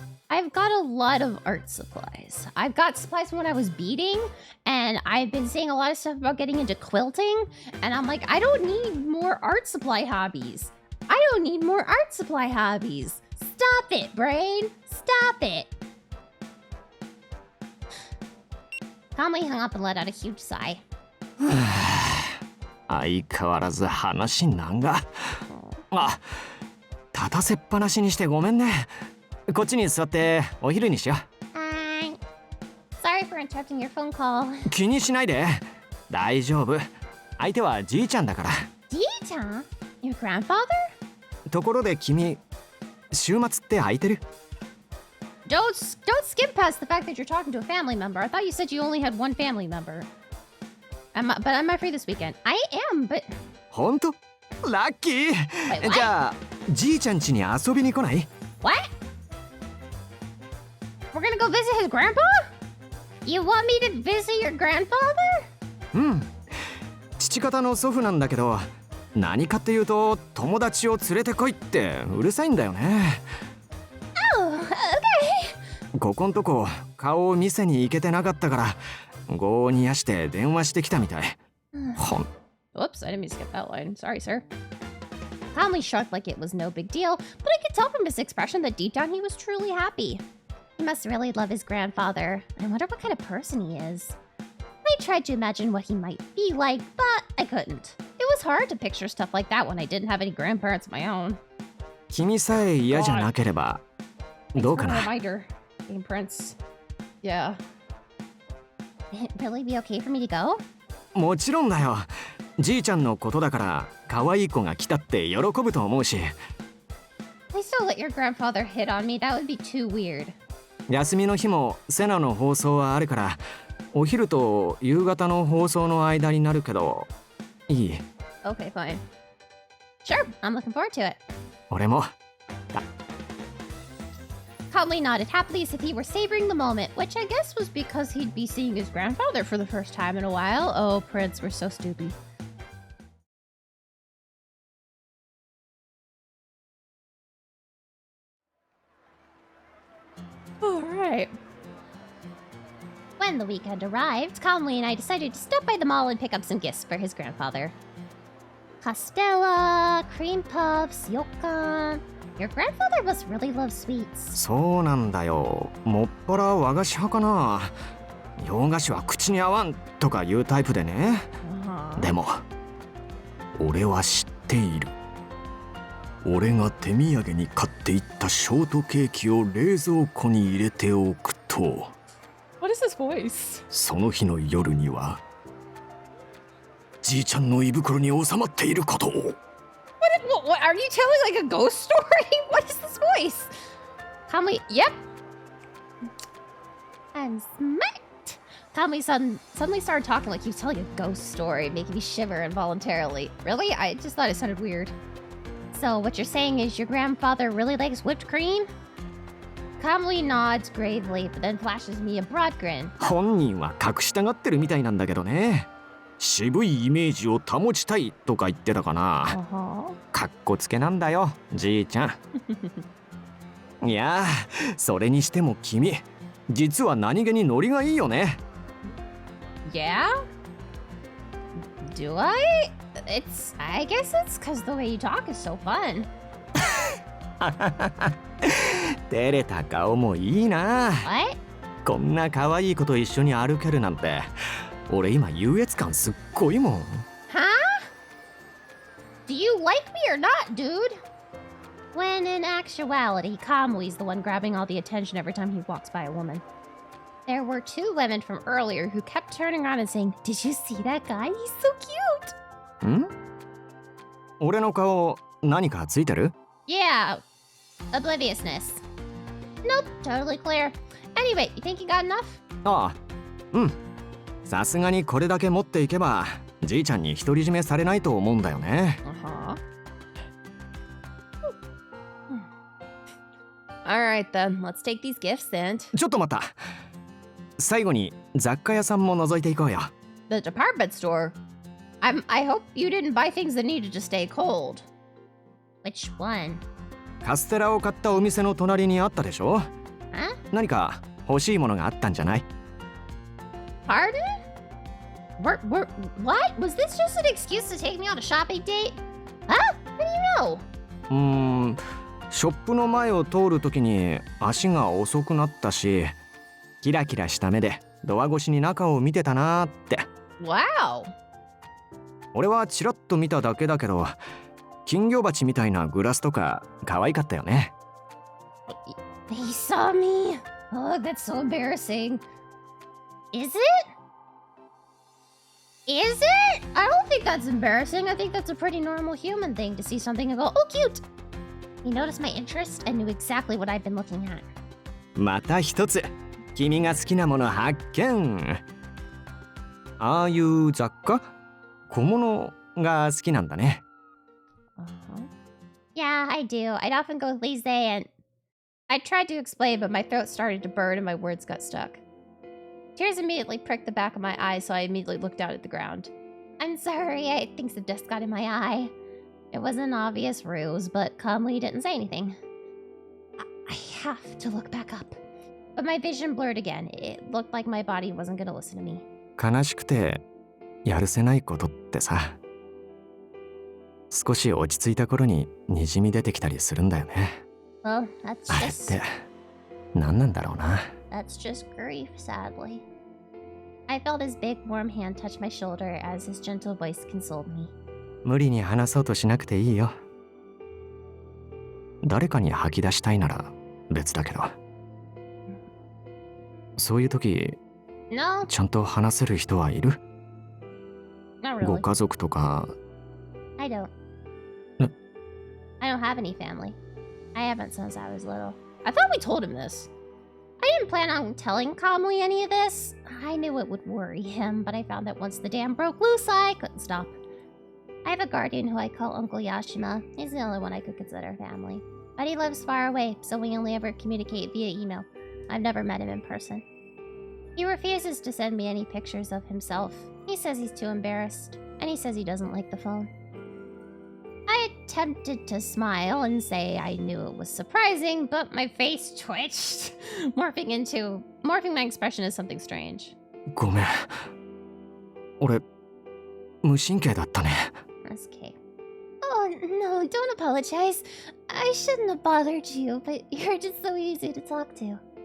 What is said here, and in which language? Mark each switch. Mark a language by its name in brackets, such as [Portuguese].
[English] I've got a lot of art supplies. I've got supplies from when I was beading, and I've been seeing a lot of stuff about getting into quilting, and I'm like, I don't need more art supply hobbies. Stop it, brain. Stop it. Conley hung up and let out a huge sigh. [Japanese] 相変わらず話長。あ、立たせっぱなしにしてごめんね。こっちに座ってお昼にしよう。 [English] Sorry for interrupting your phone call. [Japanese] 気にしないで。大丈夫。相手はじいちゃんだから。じいちゃん? [English] Your grandfather? [Japanese] ところで君、週末って空いてる？ [English] Don't skip past the fact that you're talking to a family member. I thought you said you only had one family member. But am I free this weekend? I am, but... [Japanese] ほんと？ラッキー。じゃあ、じいちゃん家に遊びに来ない？ [English] What? We're gonna go visit his grandpa? You want me to visit your grandfather? [Japanese] うん。父方の祖父なんだけど、何かっていうと友達を連れてこいってうるさいんだよね。 [English] Oh, okay. [Japanese] ここんとこ顔を見せに行けてなかったから、業を煮やして電話してきたみたい。ほん [English] Whoops, I didn't mean to skip that line. Sorry, sir. Calmly shrugged like it was no big deal, but I could tell from his expression that deep down he was truly happy. He must really love his grandfather. I wonder what kind of person he is. I tried to imagine what he might be like, but I couldn't. It was hard to picture stuff like that when I didn't have any grandparents of my own. [Japanese] 君さえ嫌じゃなければどうか [English] For a [Japanese] な [English] reminder. Game Prince. Yeah. It'd really be okay for me to go? [Japanese] もちろんだよ。じいちゃんのことだから可愛い子が来たって喜ぶと思うし。 [English] Please don't let your grandfather hit on me. That would be too weird. [Japanese] 休みの日もセナの放送はあるからお昼と夕方の放送の間になるけどいい [English] Okay, fine. Sure, I'm looking forward to it. [Japanese] 俺も [English] Calmly nodded happily as if he were savoring the moment, which I guess was because he'd be seeing his grandfather for the first time in a while. Oh, Prince, we're so stupid. All right. When the weekend arrived, Calmly and I decided to stop by the mall and pick up some gifts for his grandfather. Castella, cream puffs, yokan. Your grandfather must really love sweets. [Japanese] そうなんだよ。もっぱら和菓子派かな。洋菓子は口に合わんとかいうタイプでね。でも俺は知っている。俺が手土産に買っていったショートケーキを冷蔵庫に入れておくと、 [English] What is this voice? [Japanese] その日の夜にはじいちゃんの胃袋に収まっていることを。 [English] What are you telling like a ghost story? What is this voice? Calmly, yep. I'm smart. Calmly suddenly started talking like he was telling a ghost story, making me shiver involuntarily. Really? I just thought it sounded weird. So what you're saying is your grandfather really likes whipped cream? Calmly nods gravely, but then flashes me a broad grin. [Japanese] 本人は隠したがってるみたいなんだけどね。渋いイメージを保ちたいとか言ってたかな。かっこつけなんだよ、じいちゃん。いや、それにしても君、実は何気にノリがいいよね。 [English] Yeah? Do I? I guess it's because the way you talk is so fun. [Japanese] 照れた顔もいいな。 [English] What? [Japanese] こんな可愛い子と一緒に歩けるなんて。俺今優越感すっごいもん。 [English] Huh? Do you like me or not, dude? When in actuality, Kamli's the one grabbing all the attention every time he walks by a woman. There were two women from earlier who kept turning around and saying, "Did you see that guy? He's so cute." [Japanese] ん？俺の顔何かついてる？ [English] Yeah. Obliviousness. Nope, totally clear. Anyway, you think you got enough? [Japanese] ああ、うん。さすがにこれだけ持っていけばじいちゃんに独り占めされないと思うんだよね。 [English] Alright then, let's take these gifts and... [Japanese] ちょっと待った。最後に雑貨屋さんも覗いていこうよ。 [English] The department store? I hope you didn't buy things that needed to stay cold. Which one? [Japanese] カステラを買ったお店の隣にあったでしょ？ [English] Huh? [Japanese] 何か欲しいものがあったんじゃない？ [English] Pardon? What? Was this just an excuse to take me on a shopping date? Huh? How do you know? [Japanese] ショップの前を通るときに足が遅くなったし、キラキラした目でドア越しに中を見てたなーって。 [English] Wow! [Japanese] 俺はチラッと見ただけだけど、金魚鉢みたいなグラスとか可愛かったよね。 [English] He saw me. Oh, that's so embarrassing. Is it? Is it? I don't think that's embarrassing. I think that's a pretty normal human thing to see something and go, "Oh, cute." He noticed my interest and knew exactly what I've been looking at. [Japanese] また一つ、君が好きなもの発見。ああいう雑貨？小物が好きなんだね。 [English] Yeah, I do. I'd often go lazy and... I tried to explain, but my throat started to burn and my words got stuck. Tears immediately pricked the back of my eye, so I immediately looked down at the ground. I'm sorry, I think the dust got in my eye. It was an obvious ruse, but Calmly didn't say anything. I have to look back up. But my vision blurred again. It looked like my body wasn't gonna listen to me. [Japanese] 悲しくてやるせないことってさ、少し落ち着いた頃ににじみ出てきたりするんだよね。 [English] Well, that's [Japanese] あれっ [English] just [Japanese] て何なんだろうな。 [English] that's just grief, sadly. I felt his big warm hand touch my shoulder as his gentle voice consoled me. [Japanese] 無理に話そうとしなくていいよ。誰かに吐き出したいなら別だけど、そういう時 [English] No, [Japanese] ちゃんと話せる人はいる？ [English] not [Japanese] ご [English] really. [Japanese] 家族とか。 [English] I don't. No. I don't have any family. I haven't since I was little. I thought we told him this. I didn't plan on telling Kamui any of this. I knew it would worry him, but I found that once the dam broke loose, I couldn't stop. I have a guardian who I call Uncle Yashima. He's the only one I could consider family. But he lives far away, so we only ever communicate via email. I've never met him in person. He refuses to send me any pictures of himself. He says he's too embarrassed, and he says he doesn't like the phone. I attempted to smile and say I knew it was surprising, but my face twitched, morphing my expression as something strange. [Japanese] ごめん、俺無神経だったね。 [English] That's okay. Oh, no, don't apologize. I shouldn't have bothered you, but you're just so easy to talk to.